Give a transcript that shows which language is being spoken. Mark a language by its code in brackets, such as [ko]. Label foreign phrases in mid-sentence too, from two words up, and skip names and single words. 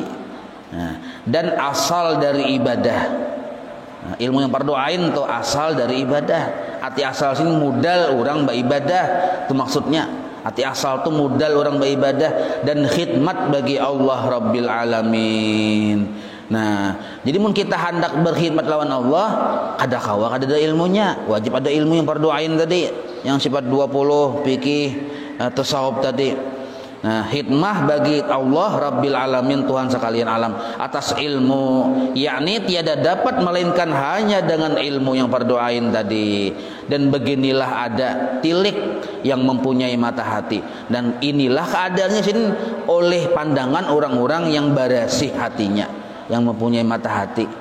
[id] Nah, dan asal dari ibadah. Nah, ilmu yang fardu ain itu asal dari ibadah. Arti asal sini modal orang beribadah, itu maksudnya. Arti asal itu modal orang beribadah dan khidmat bagi Allah Rabbil Alamin. [bjn] Nah, jadi mun kita hendak berkhidmat lawan Allah, kada kawa kada ada ilmunya. [id] Wajib ada ilmu yang fardu ain tadi, yang sifat 20 fikih tasawuf tadi. Nah, khidmah bagi Allah Rabbil Alamin, Tuhan sekalian alam, atas ilmu, yakni tiada dapat melainkan hanya dengan ilmu yang fardu ain tadi. Dan beginilah ada tilik yang mempunyai mata hati, dan inilah keadaannya sini oleh pandangan orang-orang yang barasih hatinya, yang mempunyai mata hati.